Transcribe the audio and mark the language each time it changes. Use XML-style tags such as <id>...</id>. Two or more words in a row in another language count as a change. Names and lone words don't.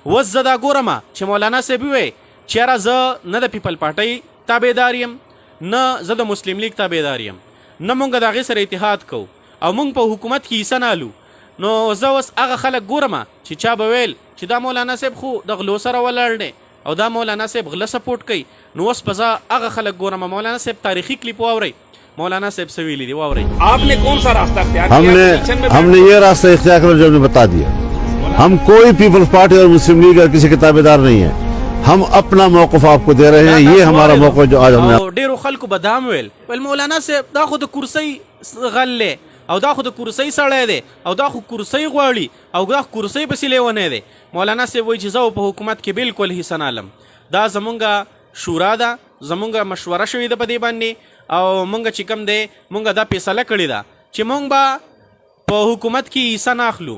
<ps>اوس زه دا ګورم چې مولانا صاحب وی چې یاره زه نه د پیپل پارټۍ تابعدار یم نه زه د مسلم لیگ تابعدار یم نه مونږ د هغې سره اتحاد کوو او مونږ په حکومت کې حصه نه الو. نو زه اوس هغه خلک ګورم چې چا به ویل چې دا مولانا صاحب خو د غلو سره ولاړ دی او دا مولانا صاحب غله سپورټ کوي، نو اوس به زه هغه خلک ګورم. مولانا صاحب تاریخي کلیپ واورئ، مولانا صاحب سے ویلی دی واورئ.</ps> <ur>آپ نے کون سا راستہ اختیار کیا؟ ہم نے یہ راستہ اختیار کر جو نے بتا دیا. ہم کوئی پیپلز پارٹی اور مسلم لیگ اور کسی کے تابعدار نہیں ہیں. ہم اپنا موقف آپ کو دے رہے ہیں. یہ ہمارا موقف جو آج ہم نے</ur> <ps>ډیرو خلکو به دا ویل مولانا صاحب دا خو د کرسۍ غل دی او دا خو د کرسۍ سړی دی او دا خو کرسۍ غواړي او دا کرسۍ پسې لیونی دی. مولانا صاحب وایي چې زه په حکومت کې بالکل حصه نه الم. دا زمونږ شورا ده، زمونږ مشوره شوې ده په دې باندې او مونږ چې کوم دی مونږ دا فیصله کړې ده چې مونږ به په حکومت کې حصه نه اخلو.</ps>